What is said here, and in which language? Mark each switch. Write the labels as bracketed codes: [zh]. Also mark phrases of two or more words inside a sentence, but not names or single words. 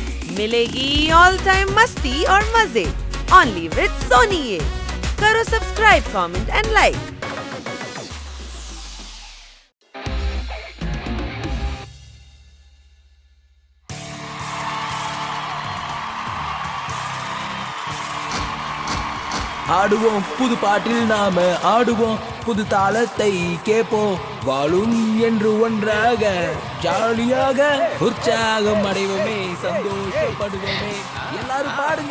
[hi] मिलेगी [en] all time [hi] मस्ती और मजे [en] only with Sony. [hi] ये करो सब्सक्राइब, [en] comment and like. [ta] ஆடுவோம் புது பாட்டில் நாம ஆடுவோம், புது தாளத்தை கேட்போம், வாழும் என்று ஒன்றாக ஜாலியாக உற்சாகம் அடைவோமே, சந்தோஷப்படுவோமே, எல்லாரும் பாடுங்க.